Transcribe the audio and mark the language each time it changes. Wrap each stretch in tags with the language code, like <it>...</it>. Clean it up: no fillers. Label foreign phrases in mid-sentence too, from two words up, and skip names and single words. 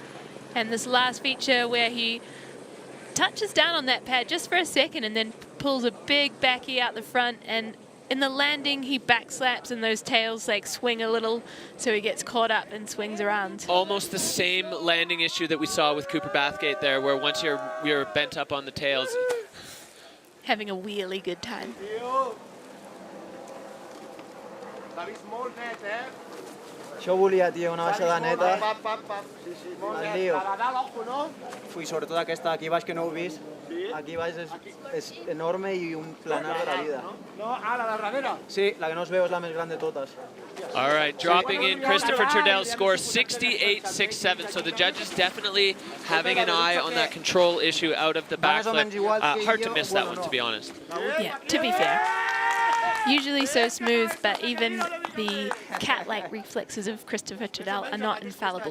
<en>And this last feature where he touches down on that pad just for a second and then pulls a big backy out the front, and in the landing he back slaps and those tails like swing a little, so he gets caught up and swings around. Almost the same landing issue that we saw with Cooper Bathgate there, where once you're bent up on the tails. Having a really good time.</en> <ca>Això volia, tio, una baixada neta. El lío. Ui, sobretot aquesta aquí baix que no heu vist. Aquí baix és enorme i un planar de la vida. No, la de darrere. Sí, la que no es veu és la més gran de totes.</ca> <en>All right, dropping in Christopher Turdell's score, 68.67. So the judges definitely having an eye on that control issue out of the backflip. Hard to miss that one, to be honest. Yeah, to be fair. Usually so smooth, but even the cat-like reflexes of Christopher Turdell are not infallible.</en>